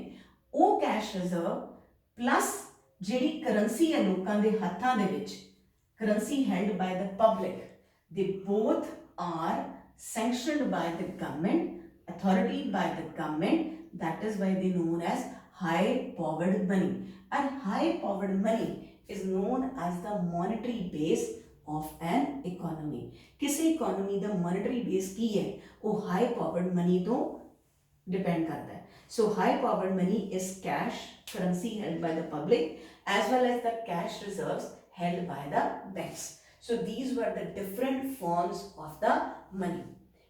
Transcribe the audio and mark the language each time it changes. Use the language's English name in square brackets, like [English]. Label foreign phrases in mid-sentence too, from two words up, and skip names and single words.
[English] ਉਹ cash reserve plus [Punjabi] ਜਿਹੜੀ ਕਰੰਸੀ ਹੈ ਲੋਕਾਂ ਦੇ ਹੱਥਾਂ ਦੇ ਵਿੱਚ, [English] currency held by the public, they both are sanctioned by the government, authority by the government, ਅਥਾਰਟੀ ਬਾਈ ਦ ਗਵਰਨਮੈਂਟ, that is why they known as high powered money। and high powered money is known as the monetary base of an economy। [Punjabi] ਕਿਸੇ ਇਕੋਨਮੀ ਦਾ [English] monetary base [Punjabi] ਕੀ ਹੈ, ਉਹ [English] high powered money [Punjabi] ਤੋਂ depend [Hindi] करता है। [English] So high powered money is cash currency held by the public as well as the cash reserves held by the banks। So these were the different forms of the money।